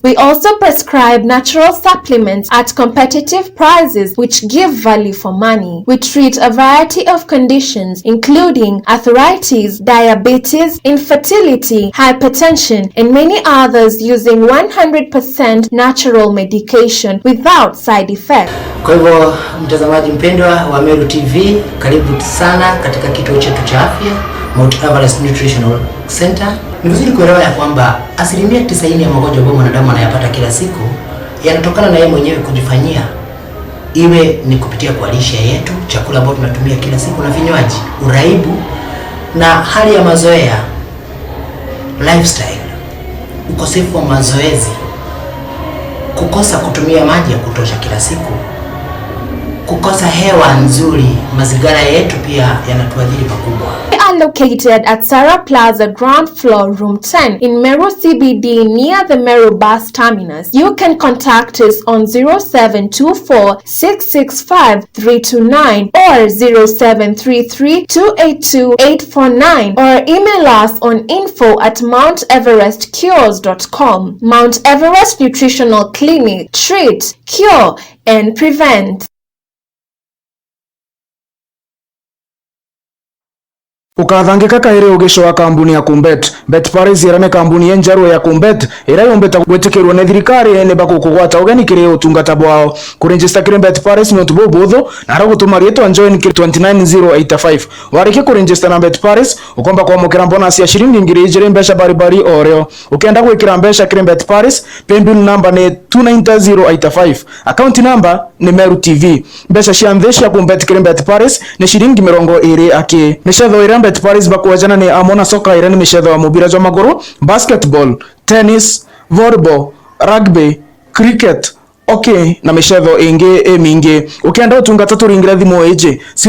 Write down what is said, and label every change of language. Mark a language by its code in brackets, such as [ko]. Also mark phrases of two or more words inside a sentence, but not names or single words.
[en] We also prescribe natural supplements at competitive prices which give value for money. We treat a variety of conditions including arthritis, diabetes, infertility, hypertension, and many others using 100% natural medication without side effects. [sw] Kwa hivyo mtazamaji mpendwa wa Meru TV, karibu sana katika kituo chetu cha afya Mount Everest Nutritional Center. Ni vizuri kuelewa ya kwamba 90% ya magonjwa ambayo mwanadamu anayapata kila siku yanatokana na yeye mwenyewe kujifanyia, iwe ni kupitia kwa lishe yetu, chakula ambacho tunatumia kila siku na vinywaji, uraibu na hali ya mazoea, lifestyle, ukosefu wa mazoezi, kukosa kutumia maji ya kutosha kila siku, kukosa hewa nzuri. Mazingira yetu pia yanatuadhiri pakubwa. [en] We are located at Sarah Plaza ground floor room 10 in Meru CBD near the Meru bus terminus. You can contact us on 0724-665-329 or 0733-282-849 or email us on info@mounteverestcures.com. Mount Everest Nutritional Clinic. Treat, cure and prevent. [mer] ukathangika kaire ugisho wa kambuni ya Kumbet. Bet Paris irane kambuni yenjaru ya Kumbet ira yombeta gwetikirwo ne thirikari ene bakukugwata ugeni kire utungata bwao kuregister kire Bet Paris no tubo botho na gutuma rieto join kire 29085 warike kuregister na Bet Paris ukomba kwamukira bonus ya shilingi ngiri ijire mbesha baribari oreo ukenda gwikira mbesha kire Bet Paris [en] paybill number [mer] ne 290085 [en] account number [mer] ni Meru TV mbesha cianthesha Kumbet kire Bet Paris ne shilingi 20 aki mishetho ira Bet Paris bakuajana ni amona soka ira ni mishetho wa mubira jwa maguru [en] basketball tennis volleyball rugby cricket okay [mer] na mishetho ingi mingi ukienda utungata turingira thimu eje